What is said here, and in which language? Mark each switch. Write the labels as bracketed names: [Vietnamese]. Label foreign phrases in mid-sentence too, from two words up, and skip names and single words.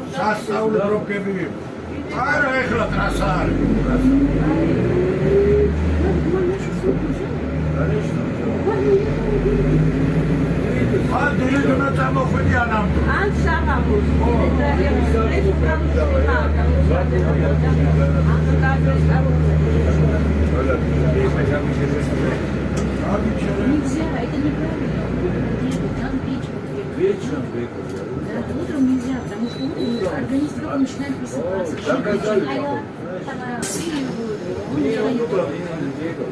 [Georgian] სასწაული პრობლემები. არა ეხლა ტრასა არის. ან დილიდონა წამოხვედი ანამდე. ან საღამოს. ეს პრობლემა. [Russian] Нельзя, это неправильно. Там печь. Вечером выехали. Утром нельзя, потому что организм только начинает просыпаться. Мне утром не надо бегать.